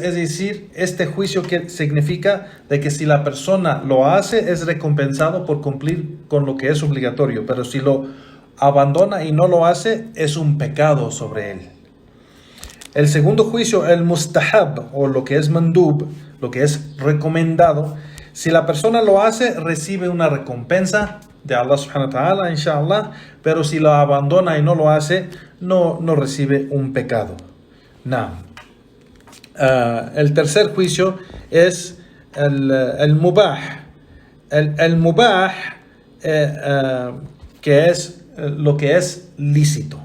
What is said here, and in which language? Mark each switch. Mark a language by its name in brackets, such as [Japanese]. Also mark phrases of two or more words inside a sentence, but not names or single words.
[Spanish] Es decir, este juicio que significa de que si la persona lo hace, es recompensado por cumplir con lo que es obligatorio. Pero si lo abandona y no lo hace, es un pecado sobre él. El segundo juicio, el mustahab, o lo que es mandub, lo que es recomendado, si la persona lo hace, recibe una recompensa de [Arabic] الله سبحانه وتعالى، إن شاء الله, [Spanish] pero si lo abandona y no lo hace, no recibe un pecado. El tercer juicio es el mubah. El mubah, que es lo que es lícito.